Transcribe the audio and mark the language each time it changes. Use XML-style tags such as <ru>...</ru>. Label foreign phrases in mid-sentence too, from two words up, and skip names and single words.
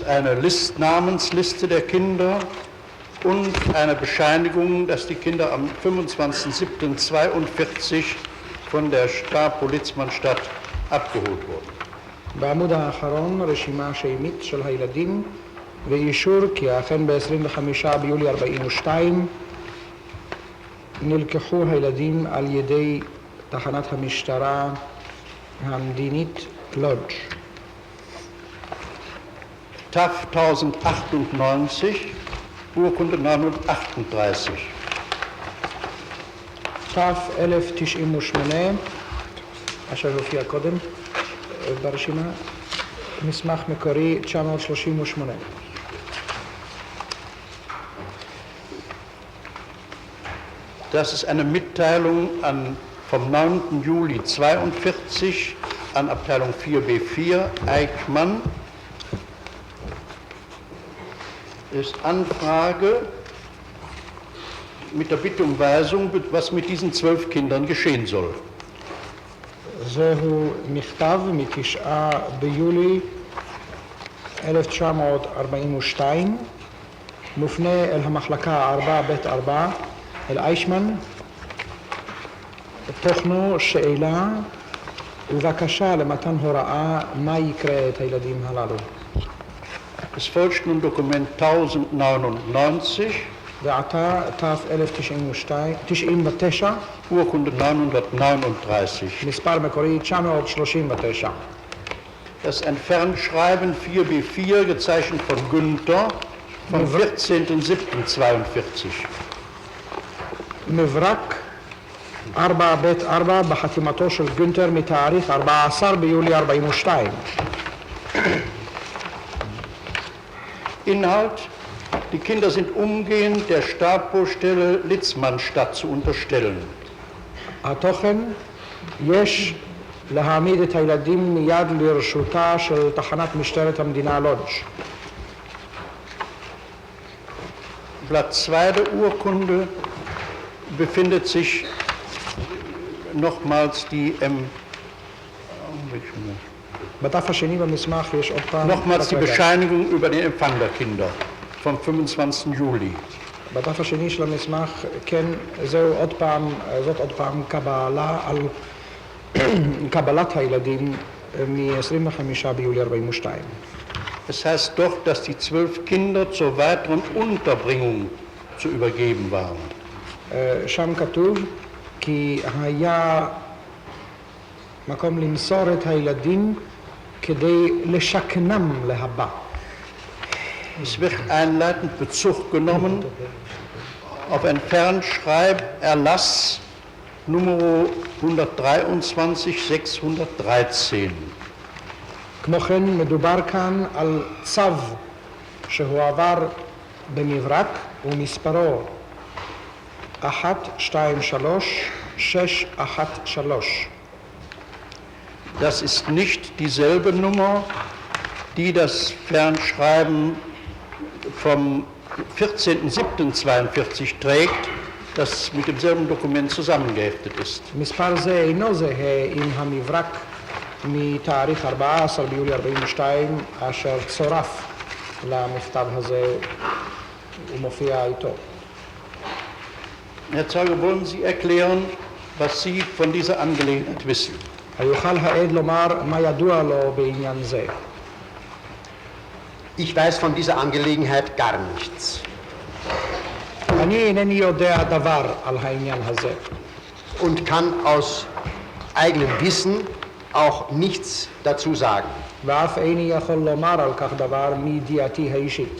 <de>eine Namensliste der Kinder und eine Bescheinigung, dass die Kinder am 25.07.42 von der Stab-Politzmannstadt abgeholt wurden.</de> <he>בעמוד האחרון רשימה שמית של הילדים ואישור כי אכן ב-25 ביולי 42 נלקחו הילדים על ידי תחנת המשטרה המדינית לודג'.</he> <de>TAF 1098, Urkunde 938.</de> <he>TAF 1098, אשר הופיע קודם ברשימה, מסמך מקורי 938.</he> <de>Das ist eine Mitteilung vom 9. Juli 42 an Abteilung 4B4 Eichmann. Ist Anfrage mit der Bitte um Weisung, was mit diesen 12 Kindern geschehen soll.</de> <he>זהו מכתב מ9 ביולי 1942, מופנה אל המחלקה 4ב4, אל איישמן, תוכנו שאלה ובקשה למתן הוראה מה יקרה את הילדים הללו.</he> <de>Es folgt nun Dokument 1099,</de> <he>ועתה ת'1999,</he> <de>Urkunde 939.</de> <he>מספר מקורי 939.</he> <de>Das Entfernschreiben 4B4, gezeichnet von Günther, vom 14.07.42.</de> <he>מברק 4ב4 בחתימתו של גונטר מתאריך 14 ביולי 42.</he> <de>Inhalt: Die Kinder sind umgehend der Stabsstelle Litzmannstadt zu unterstellen.</de> <he>התוכן: יש להעמיד את הילדים מיד לרשותה של תחנת משטרת המדינה לודג'.</he> <de>Blatt 2 der Urkunde befindet sich nochmals die</de> <he>בדף השני במסמך יש עוד פעם...</he> <de>nochmals die Bescheinigung über den Empfang der Kinder vom 25. Juli.</de> <he>בדף השני של המסמך, כן, זאת עוד פעם קבלה על קבלת הילדים מ-25 ביולי 42.</he> <de>Es heißt doch, dass die 12 Kinder zur weiteren Unterbringung zu übergeben waren.</de> <he>שם כתוב כי היה מקום למסור את הילדים כדי לשכנם להבא.</he> <de>Es wird einleitend Bezug genommen auf ein Fernschreiberlass Nummer 123-613.</de> <he>כמו כן מדובר כאן על צו שהועבר במברק ומספרו 123613.</he> <de>Das ist nicht dieselbe Nummer, die das Fernschreiben vom 14.07.42 trägt, das mit demselben Dokument zusammengeheftet ist.</de> <he>מספר זה אינו זהה עם המברק מתאריך 14 ביולי 42 אשר צורף למכתב הזה ומופיע איתו.</he> <de>Herr Zeuge, wollen Sie erklären, was Sie von dieser Angelegenheit wissen?</de> <he>היוכל העד לומר מה ידוע לו בעניין זה.</he> <de>Ich weiß von dieser Angelegenheit gar nichts.</de> <he>אני אינני יודע דבר על העניין הזה.</he> <de>Und kann aus eigenem Wissen auch nichts dazu sagen.</de> <he>ואף איני יכול לומר על כך דבר מידיעתי האישית.</he>